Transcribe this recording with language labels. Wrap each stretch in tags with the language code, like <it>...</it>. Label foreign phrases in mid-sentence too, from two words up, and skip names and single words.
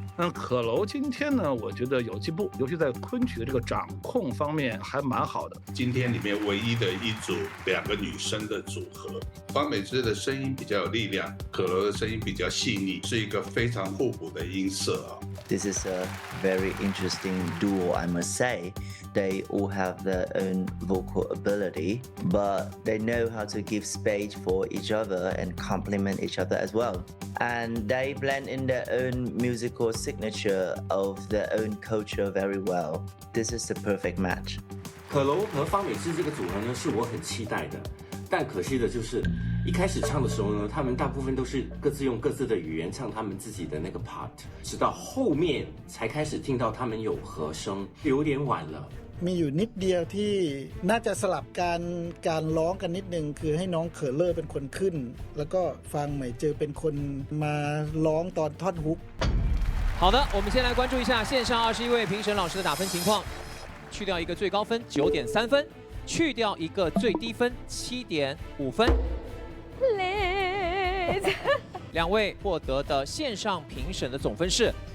<zh>可柔今天呢，我觉得有进步，尤其在昆曲的这个掌控方面还蛮好的。今天里面唯一的一组2个女生的组合，方美芝的声音比较有力量。可柔的声音比较细腻，是一个非常互补的音色啊。</zh> <en>This is a very interesting duo, I must say. They all have their own vocal ability, but they know how to give space for each other and complement each other as well. And they blend in their own musical signature of their own culture very well. This is the perfect match.</en> <zh>可柔和方美芝这个组合呢，是我很期待的。但可惜的就是，一开始唱的时候呢，他们大部分都是各自用各自的语言唱他们自己的那个 part， 直到后面才开始听到他们有和声，有点晚了。</zh> <th>มีอยู่นิดเดียวที่น่าจะสลับการร้องกันนิดนึงคือให้น้องเคอเลอร์เป็นคนขึ้นแล้วก็ฟังใหม่เจอเป็นคนมาร้องตอนท่อนฮุก。</th> <zh>好的，我们先来关注一下线上21位评审老师的打分情况，去掉一个最高分9.3分。去掉一个最低分7.5分。2位获得的线上评审的总分是</zh>